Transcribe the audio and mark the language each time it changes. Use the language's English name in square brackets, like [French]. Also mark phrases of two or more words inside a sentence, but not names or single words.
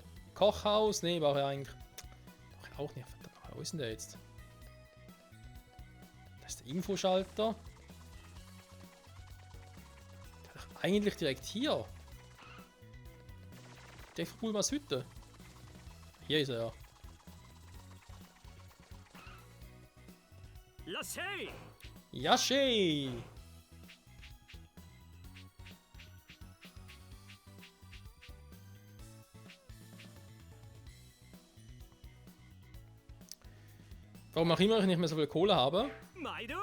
[German] Kochhaus, nee, war ja eigentlich... Doch auch nicht, verdammt, wo ist denn der jetzt? Das ist der Infoschalter. Der ist doch eigentlich direkt hier. Der cool was Hütte. Hier ist er ja. [Japanese] いらっしゃい。 Yashi! [German] Warum auch immer ich nicht mehr so viel Kohle habe. [Japanese] 毎度。